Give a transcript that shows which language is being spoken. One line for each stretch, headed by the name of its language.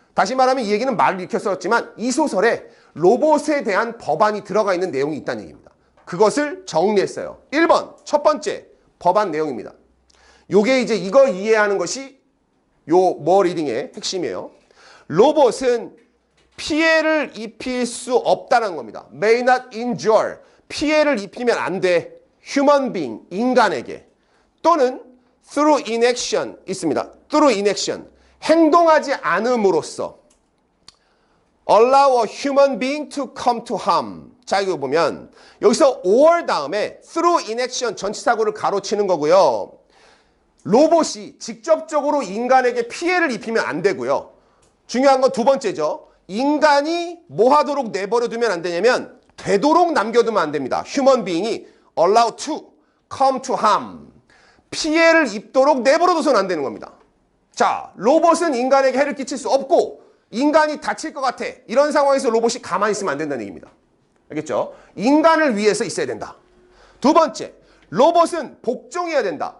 Korean: 다시 말하면 이 얘기는 말을 익혀 썼지만 이 소설에 로봇에 대한 법안이 들어가 있는 내용이 있다는 얘기입니다. 그것을 정리했어요. 1번 첫 번째 법안 내용입니다. 요게 이제 이걸 이해하는 것이 요 more reading의 핵심이에요. 로봇은 피해를 입힐 수 없다는 겁니다.
English: May not injure.
Korean: 피해를 입히면 안 돼.
English: Human being,
Korean: 인간에게. 또는
English: through inaction
Korean: 있습니다.
English: through inaction.
Korean: 행동하지 않음으로써
English: allow a human being to come to harm.
Korean: 자, 이거 보면 여기서 or 다음에
English: through inaction
Korean: 전치사구를 가로치는 거고요. 로봇이 직접적으로 인간에게 피해를 입히면 안 되고요. 중요한 건 두 번째죠. 인간이 뭐 하도록 내버려 두면 안 되냐면 되도록 남겨두면 안 됩니다.
English: human being이 allow to come to harm.
Korean: 피해를 입도록 내버려 둬서는 안 되는 겁니다. 자, 로봇은 인간에게 해를 끼칠 수 없고 인간이 다칠 것 같아. 이런 상황에서 로봇이 가만히 있으면 안 된다는 얘기입니다. 알겠죠? 인간을 위해서 있어야 된다. 두 번째, 로봇은 복종해야 된다.